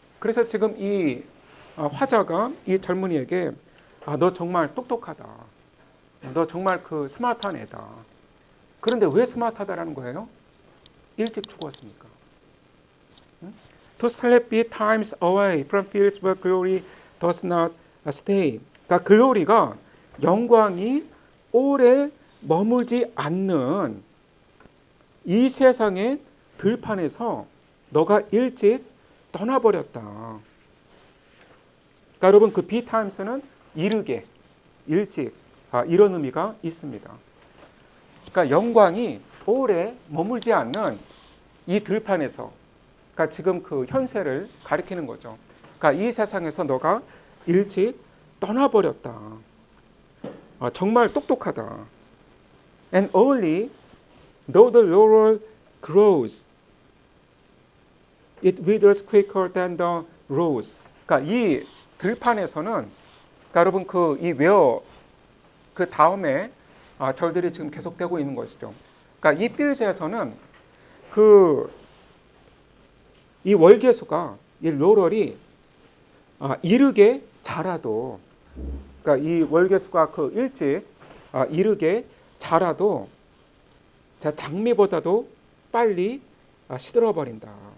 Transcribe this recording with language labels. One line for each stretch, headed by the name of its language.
Korean: 그래서 지금 이 화자가 이 젊은이에게 너 정말 똑똑하다. 너 정말 스마트한 애다. 그런데 왜 스마트하다라는 거예요? 일찍 죽었습니까?
English: To sleep betimes away from fields where glory does not stay.
Korean: 그러니까 글로리가 영광이 오래 머물지 않는 이 세상의 들판에서 너가 일찍 떠나버렸다. 그러니까 여러분 그 비타임스는 이르게, 일찍 이런 의미가 있습니다. 그러니까 영광이 오래 머물지 않는 이 들판에서, 그러니까 지금 그 현세를 가리키는 거죠. 그러니까 이 세상에서 너가 일찍 떠나버렸다. 정말 똑똑하다.
English: And early, though the laurel grows, it withers quicker than the rose.
Korean: 그러니까 이 들판에서는, 그러니까 여러분 그 이 웨어 그 다음에 절들이 지금 계속되고 있는 것이죠. 그러니까 이 필드에서는 그 이 월계수가 이 로럴이 이르게 자라도, 그러니까 이 월계수가 그 일찍 이르게 자라도 장미보다도 빨리 시들어 버린다.